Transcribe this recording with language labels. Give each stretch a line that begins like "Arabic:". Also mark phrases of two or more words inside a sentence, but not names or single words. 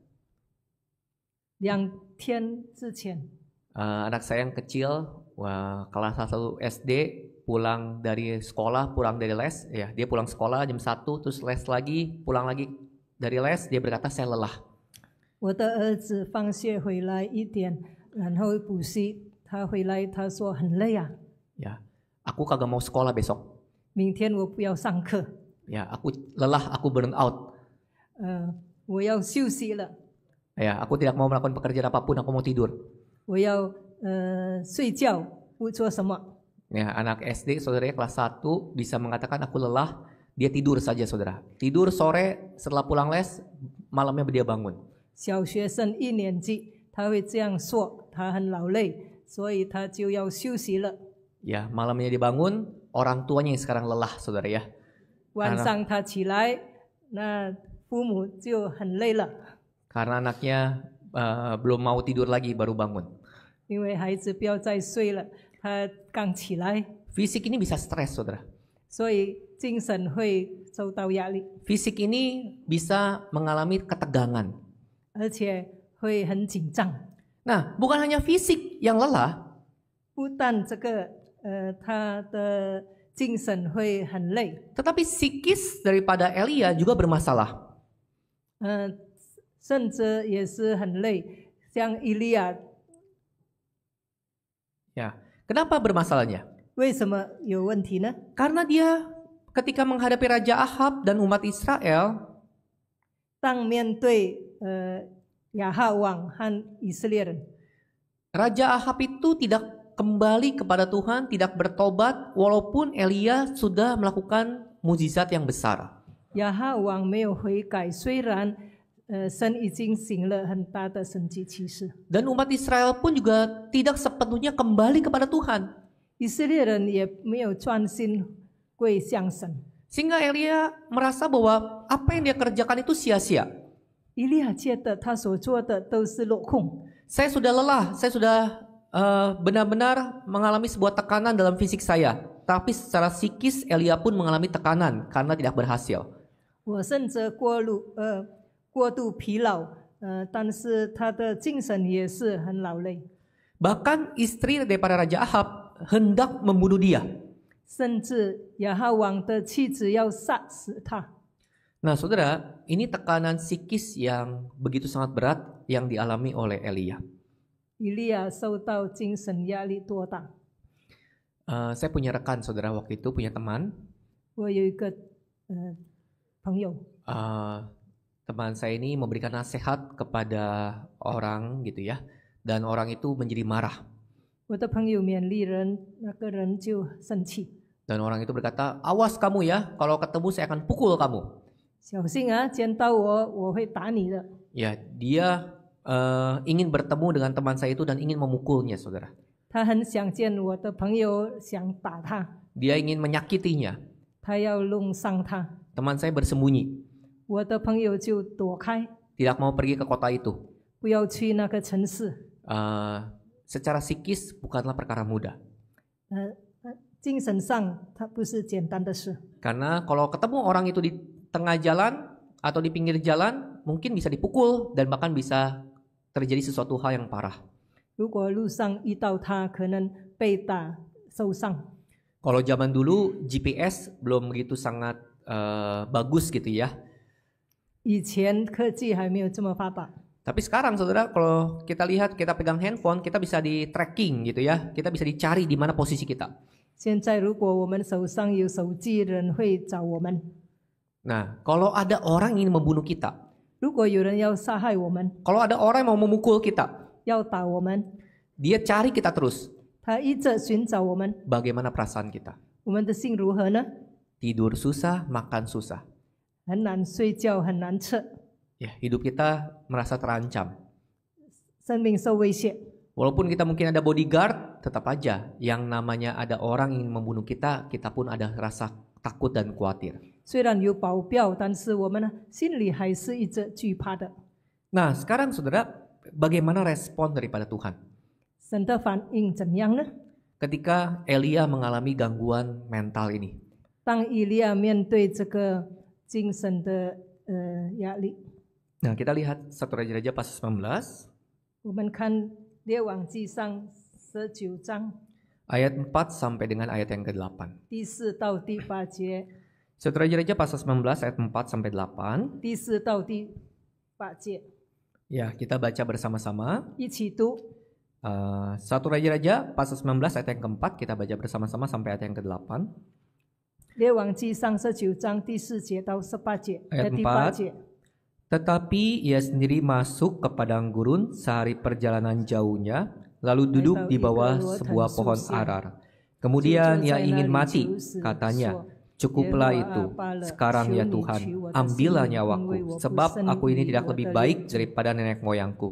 Chinese: 2 天之前，
Indonesian: anak saya yang kecil, kelas 1 SD, pulang dari sekolah, pulang dari les. Ya, dia pulang sekolah jam 1, terus les lagi, pulang lagi dari les. Dia berkata, saya lelah.
Chinese: 我的儿子放学回来1点，然后补习，他回来他说很累啊，
Indonesian: Ya, aku kagak mau sekolah besok.
Chinese: 明天我不要上课，
Indonesian: Ya, aku lelah, aku
English: burn out.
Chinese: 我要休息了，
Indonesian: Ya, aku tidak mau melakukan pekerjaan apapun, aku mau tidur.
Chinese: 我要睡觉，不做什么。
Indonesian: Ya, anak SD, saudaranya kelas 1 bisa mengatakan aku lelah, dia tidur saja, saudara. Tidur sore setelah pulang les, malamnya dia bangun.
Chinese: 小学生1年级，他会这样说，他很劳累，所以他就要休息了。
Indonesian: Ya, malamnya dia bangun, orang tuanya yang sekarang lelah, saudara ya.
Chinese: 晚上他起来，那父母就很累了，
Indonesian: Karena anaknya belum mau tidur lagi, baru bangun.
Chinese: 因为孩子不要再睡了，他刚起来，
Indonesian: Fisik ini bisa stres, saudara.
Chinese: 所以精神会受到压力，
Indonesian: Fisik ini bisa mengalami ketegangan.
Chinese: 而且会很紧张。
Indonesian: Nah, bukan hanya fisik yang lelah,
Chinese: 不但这个他的精神会很累，
Indonesian: tetapi psikis daripada Elia juga bermasalah.
Chinese: 甚至也是很累，像以利亚。
Indonesian: Ya, kenapa bermasalahnya?
Chinese: 为什么有问题呢？
Indonesian: Karena dia ketika menghadapi Raja Ahab dan umat Israel,
Chinese: 当面对亚哈王和以色列人，
Indonesian: Raja Ahab itu tidak kembali kepada Tuhan, tidak bertobat, walaupun Elia sudah melakukan mukjizat yang besar.
Chinese: 亚哈王没有悔改，虽然神已经行了很大的神迹奇事，
Indonesian: Dan umat Israel pun juga tidak sepenuhnya kembali kepada Tuhan.
Chinese: 以色列人也没有专心归向神。
Indonesian: Sehingga Elia merasa bahwa apa yang dia kerjakan itu sia-sia.
Chinese: 以利亚觉得他所做的都是落空，
Indonesian: Saya sudah lelah, saya sudah benar-benar mengalami sebuah tekanan dalam fisik saya. Tapi secara psikis Elia pun mengalami tekanan karena tidak berhasil.
Chinese: 我甚至过度疲劳，但是他的精神也是很劳累，
Indonesian: Bahkan istri daripada Raja Ahab hendak membunuh dia.
Chinese: 甚至亚哈王的妻子要杀死他。
Indonesian: Nah saudara, ini tekanan psikis yang begitu sangat berat yang dialami oleh Elia.
Chinese: 以利亚受到精神压力多大？
Indonesian: Saya punya rekan saudara waktu itu, punya teman.
Chinese: 我有一个朋友，
Indonesian: Teman saya ini memberikan nasihat kepada orang gitu ya. Dan orang itu menjadi marah.
Chinese: 我的朋友勉励人，那个人就生气，
Indonesian: Dan orang itu berkata, awas kamu ya, kalau ketemu saya akan pukul kamu.
Chinese: 小心啊，见到我会打你的。
Indonesian: Ya, dia ingin bertemu dengan teman saya itu dan ingin memukulnya saudara.
Chinese: 他很想见我的朋友，想打他，
Indonesian: Dia ingin menyakitinya.
Chinese: 他要弄伤他。
Indonesian: Teman saya bersembunyi,
Chinese: 我的朋友就躲开，
Indonesian: tidak mau pergi ke kota itu.
Chinese: 不要去那个城市。
Indonesian: Secara psikis bukanlah perkara mudah.
Chinese: 精神上它不是简单的事，
Indonesian: Karena kalau ketemu orang itu di tengah jalan atau di pinggir jalan, mungkin bisa dipukul dan bahkan bisa terjadi sesuatu hal yang parah.
Chinese: 如果路上遇到他，可能被打受伤。
Indonesian: Kalau zaman dulu GPS belum begitu sangat bagus gitu ya.
Chinese: 以前科技还没有这么发达，
Indonesian: Tapi sekarang saudara, kalau kita lihat, kita pegang handphone, kita bisa di tracking gitu ya. Kita bisa dicari di mana posisi kita.
Chinese: 现在如果我们手上有手机，人会找我们。
Indonesian: Nah, kalau ada orang yang ingin membunuh kita,
Chinese: 如果有人要杀害我们，
Indonesian: kalau ada orang yang mau memukul kita,
Chinese: 要打我们，
Indonesian: dia cari kita terus.
Chinese: 他一直寻找我们，
Indonesian: Bagaimana perasaan kita?
Chinese: 我们的心如何呢？
Indonesian: Tidur susah, makan susah.
Chinese: 很难睡觉，很难吃，
Indonesian: Ya, hidup kita merasa terancam.
Chinese: 生命受威胁。
Indonesian: Walaupun kita mungkin ada bodyguard, tetap aja yang namanya ada orang yang ingin membunuh kita, kita pun ada rasa takut dan khawatir.
Chinese: 虽然有保镖，但是我们呢，心里还是一直惧怕的。
Indonesian: Nah, sekarang saudara, bagaimana respon daripada Tuhan?
Chinese: 神的反应怎样呢？
Indonesian: Ketika Elia mengalami gangguan mental ini.
Chinese: 当以利亚面对这个精神的压力，
Indonesian: Nah, kita lihat 1 Raja-Raja pasal 19,
Chinese: 我们看列王纪上19章
Indonesian: ayat 4 sampai dengan ayat yang ke-8.
Chinese: 第4到第8节，
Indonesian: 1 Raja-Raja pasal 19 ayat 4 sampai 8.
Chinese: 第4到第8节，
Indonesian: Ya, kita baca bersama-sama.
Chinese: 一起读。
Indonesian: 1 Raja-Raja pasal 19 ayat yang keempat, kita baca bersama-sama sampai ayat yang ke-8.
Chinese: 列王纪上19章第4节到18节，
Indonesian: Ayat
Chinese: 第8
Indonesian: 4.
Chinese: 节。
Indonesian: Tetapi ia sendiri masuk ke padang gurun sehari perjalanan jauhnya, lalu duduk di bawah sebuah pohon arar. Kemudian ia ingin mati, katanya, cukuplah itu, sekarang ya Tuhan, ambillah nyawaku, sebab aku ini tidak lebih baik daripada nenek moyangku.